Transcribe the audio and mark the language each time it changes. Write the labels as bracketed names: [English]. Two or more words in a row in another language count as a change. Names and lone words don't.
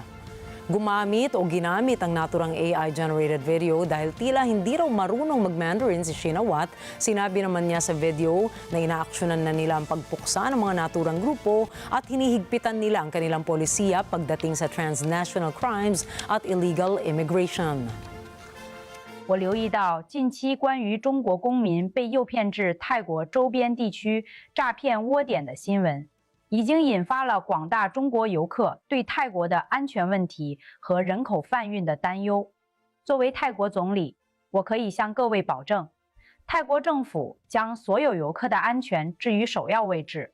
[Filipino] Gumamit o ginamit ang naturang [English] AI-generated video [Filipino] dahil tila hindi raw marunong mag-Mandarin si Shinawatra. Sinabi naman niya sa video na inaaksyonan na nila ang pagpuksa ng mga naturang grupo at hinihigpitan nila ang kanilang polisiya pagdating sa [English] transnational crimes [Filipino] at [English] illegal immigration. [Chinese] 我留意到近期关于中国公民被诱骗至泰国周边地区诈骗窝点的新闻。已经引发了广大中国游客对泰国的安全问题和人口贩运的担忧。作为泰国总理，我可以向各位保证，泰国政府将所有游客的安全置于首要位置。